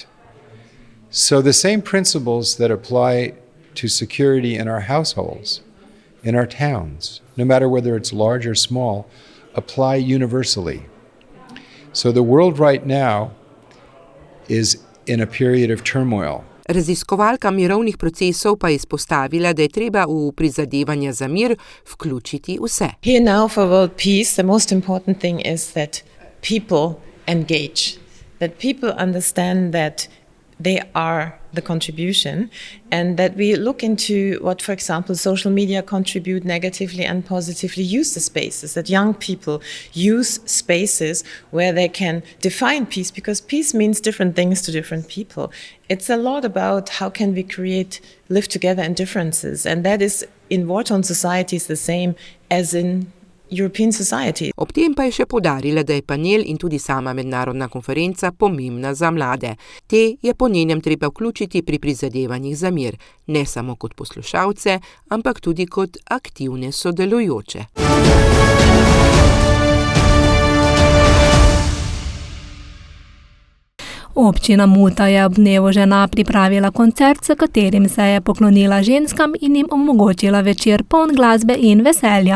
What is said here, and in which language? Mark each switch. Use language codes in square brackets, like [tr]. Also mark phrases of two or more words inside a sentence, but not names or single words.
[en] So the same principles that apply to security in our households, in our towns, no matter whether it's large or small, apply universally. So the world right now is in a period of turmoil. [sl] Raziskovalka mirovnih procesov pa je izpostavila, da je treba v prizadevanja za mir vključiti vse. [en] Here now for world peace, the most important thing is that people engage, that people understand that they are the contribution and that we look into what, for example, social media contribute negatively and positively, use the spaces, that young people use spaces where they can define peace, because peace means different things to different people. It's a lot about how can we live together in differences, and that is in war-torn societies the same as in European society. [sl] Ob tem pa je še poudarila, da je panel in tudi sama mednarodna konferenca pomembna za mlade. Te je po njenem treba vključiti pri prizadevanjih za mir, ne samo kot poslušalce, ampak tudi kot aktivne sodelujoče. Občina Muta je ob dnevu žena pripravila koncert, s katerim se je poklonila ženskam in jim omogočila večer poln glasbe in veselja.